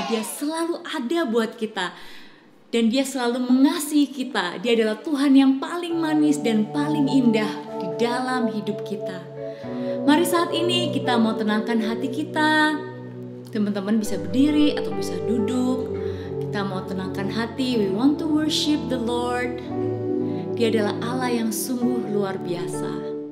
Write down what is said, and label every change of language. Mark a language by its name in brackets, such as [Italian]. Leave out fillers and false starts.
[Indonesian] Dia selalu ada buat kita dan Dia selalu mengasihi kita. Dia adalah Tuhan yang paling manis dan paling indah di dalam hidup kita. Mari saat ini kita mau tenangkan hati kita. Teman-teman bisa berdiri atau bisa duduk. Kita mau tenangkan hati. [English] We want to worship the Lord. [Indonesian] Dia adalah Allah yang sungguh luar biasa.